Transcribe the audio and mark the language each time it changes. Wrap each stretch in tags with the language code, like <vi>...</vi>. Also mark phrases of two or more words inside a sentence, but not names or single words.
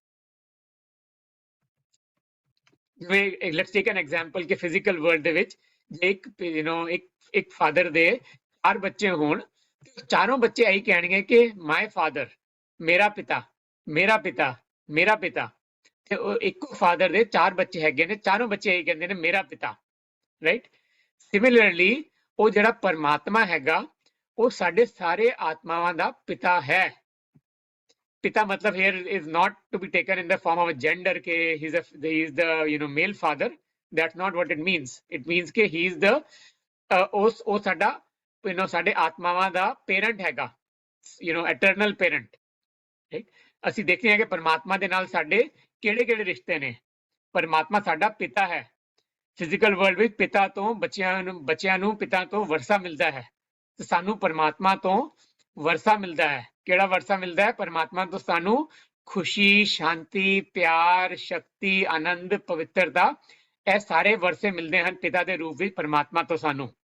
<pa>ਜਿਵੇਂ</pa> <en>let's take an example</en> <pa>ਕਿ</pa> <en>physical world</en> <pa>ਦੇ ਵਿੱਚ ਜੇ ਇੱਕ ਫਾਦਰ ਦੇ 4 ਬੱਚੇ ਹੋਣ, ਚਾਰੋਂ ਬੱਚੇ ਇਹੀ ਕਹਿਣਗੇ ਕਿ</pa> <en>my father,</en> <pa>ਮੇਰਾ ਪਿਤਾ, ਮੇਰਾ ਪਿਤਾ, ਮੇਰਾ ਪਿਤਾ। ਤੇ ਉਹ ਇੱਕੋ ਫਾਦਰ ਦੇ 4 ਬੱਚੇ ਹੈਗੇ ਨੇ, ਚਾਰੋਂ ਬੱਚੇ ਇਹੀ ਕਹਿੰਦੇ ਨੇ ਮੇਰਾ ਪਿਤਾ, ਰਾਈਟ। ਸਿਮਿਲਰਲੀ ਉਹ ਜਿਹੜਾ ਪਰਮਾਤਮਾ ਹੈਗਾ ਉਹ ਸਾਡੇ ਸਾਰੇ ਆਤਮਾਵਾਂ ਦਾ ਪਿਤਾ ਹੈ। ਪਿਤਾ ਮਤਲਬ</pa> <en>here is not to be taken in the form of a gender ke he is the male father. That's not what it means. It means ke he is the</en> <pa>ਉਹ ਸਾਡਾ ਸਾਡੇ ਆਤਮਾਵਾਂ ਦਾ ਪੇਰੈਂਟ ਹੈਗਾ,</pa> <en>eternal parent, right?</en> <pa>ਅਸੀਂ ਦੇਖਦੇ ਹਾਂ ਕਿ ਪਰਮਾਤਮਾ ਦੇ ਨਾਲ ਸਾਡੇ ਕਿਹੜੇ ਕਿਹੜੇ ਰਿਸ਼ਤੇ ਨੇ। ਪਰਮਾਤਮਾ ਸਾਡਾ ਪਿਤਾ ਹੈ,</pa> <en>physical world</en> <pa>ਵਿੱਚ ਪਿਤਾ ਤੋਂ ਬੱਚਿਆਂ ਨੂੰ ਪਿਤਾ ਤੋਂ ਵਰਸਾ ਮਿਲਦਾ ਹੈ ਤੇ ਸਾਨੂੰ ਪਰਮਾਤਮਾ ਤੋਂ ਵਰਸਾ ਮਿਲਦਾ ਹੈ। ਕਿਹੜਾ ਵਰਸਾ ਮਿਲਦਾ ਹੈ? ਪਰਮਾਤਮਾ ਤੋਂ ਸਾਨੂੰ ਖੁਸ਼ੀ, ਸ਼ਾਂਤੀ, ਪਿਆਰ, ਸ਼ਕਤੀ, ਆਨੰਦ, ਪਵਿੱਤਰਤਾ, ਇਹ ਸਾਰੇ ਵਰਸੇ ਮਿਲਦੇ ਹਨ ਪਿਤਾ ਦੇ ਰੂਪ ਵਿੱਚ ਪਰਮਾਤਮਾ ਤੋਂ ਸਾਨੂੰ।</pa>